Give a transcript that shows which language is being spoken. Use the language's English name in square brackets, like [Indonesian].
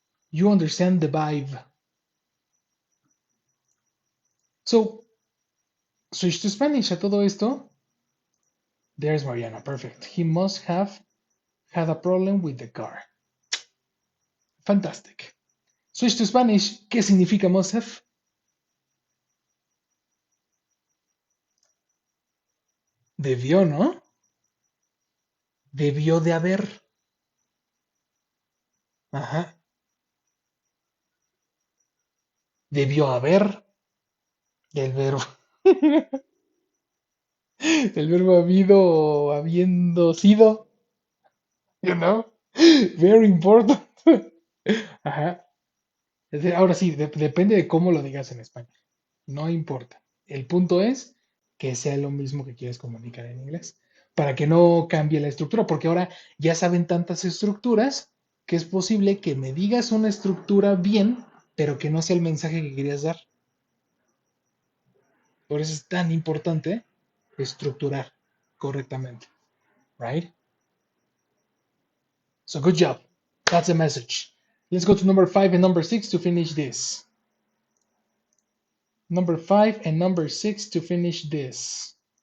[English] You understand the vibe. So, switch to Spanish [Spanish] a todo esto. [English] There's Mariana. Perfect. He must have had a problem with the car. Fantastic. Switch to Spanish. [Spanish] ¿Qué significa must have? Debió, ¿no? Debió de haber. Ajá. Debió haber. Del verbo. Del verbo habido o habiendo sido. [English] You know? Very important. [Spanish] Ajá. Ahora sí, depende de cómo lo digas en español. No importa. El punto es que sea lo mismo que quieres comunicar en inglés. Para que no cambie la estructura, porque ahora ya saben tantas estructuras que es posible que me digas una estructura bien, pero que no sea el mensaje que querías dar. Por eso es tan importante estructurar correctamente. [English] Right? So good job. That's the message. Let's go to number 5 and number 6 to finish this. Number 5 and number 6 to finish this.